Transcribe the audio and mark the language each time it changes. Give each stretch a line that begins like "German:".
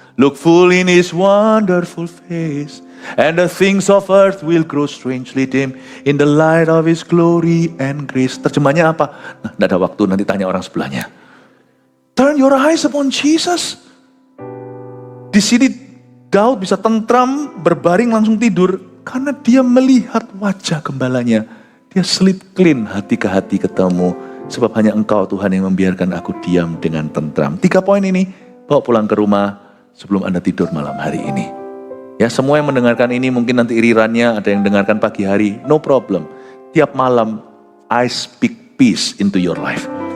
English: Look full in his wonderful face. And the things of earth will grow strangely dim in the light of his glory and grace.
Indonesian: Terjemahnya apa? Nah, tidak ada waktu, nanti tanya orang sebelahnya.
English: Turn your eyes upon Jesus.
Indonesian: Di sini Daud bisa tentram, berbaring langsung tidur. Karena dia melihat wajah gembalanya. Dia sleep clean, hati ke hati ketemu. Sebab hanya Engkau Tuhan yang membiarkan aku diam dengan tentram. 3 poin ini, bawa pulang ke rumah sebelum Anda tidur malam hari ini. Ya, semua yang mendengarkan ini mungkin nanti irirannya, ada yang dengarkan pagi hari.
English: No problem.
Indonesian: Tiap malam,
English: I speak peace into your life.